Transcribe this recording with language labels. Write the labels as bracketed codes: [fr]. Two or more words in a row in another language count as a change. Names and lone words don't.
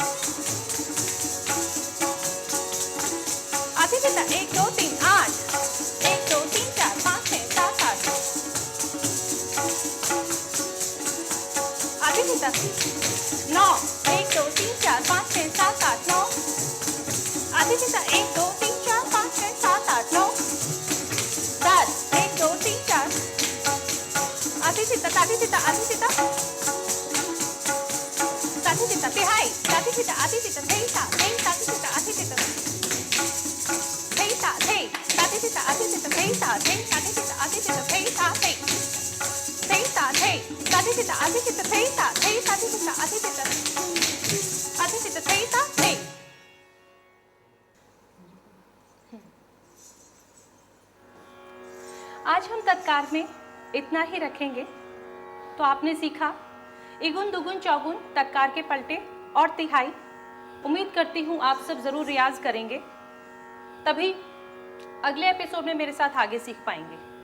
[hi] आधे तिता 1 2 3 8 1 2 3 4 5 6 7 8 आधे तिता 9 1 2 3 4 5 6 7 8 9 आधे तिता 1 2 3 4 5 6 7 8 9 10 1 2 3 4 आधे तिता ताधे तिता आधे तिता ताधे तिता तिहाई ताधे तिता आधे तिता थई ता थे ताधे तिता आधे तिता थई ता थे ताधे तिता आधे तिता थई ता थे ताधे तिता आधे तिता थई ता थे थई ता थे अधिचिता अधिचिता थेईता थेईता अधिचिता अधिचिता अधिचिता थेईता थे। आज हम तत्कार में इतना ही रखेंगे। तो आपने सीखा इगुन दुगुन चौगुन तत्कार के पलटे और तिहाई। उम्मीद करती हूँ आप सब जरूर रियाज करेंगे, तभी अगले एपिसोड में मेरे साथ आगे सीख पाएंगे।